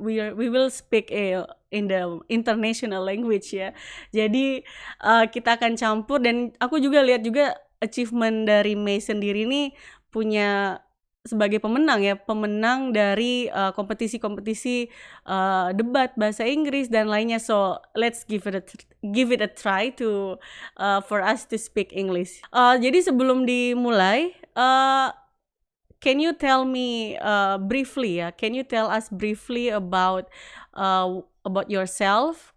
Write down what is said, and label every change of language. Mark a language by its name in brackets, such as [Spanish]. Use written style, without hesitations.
[English] We will speak in the international language ya. [Indonesian] Jadi kita akan campur, dan aku juga lihat juga achievement dari Mei sendiri ini punya sebagai pemenang dari kompetisi-kompetisi debat bahasa Inggris dan lainnya. [English] So let's give it a try to for us to speak English. [Indonesian] Jadi sebelum dimulai, [English] can you tell me briefly ya? Can you tell us briefly about yourself?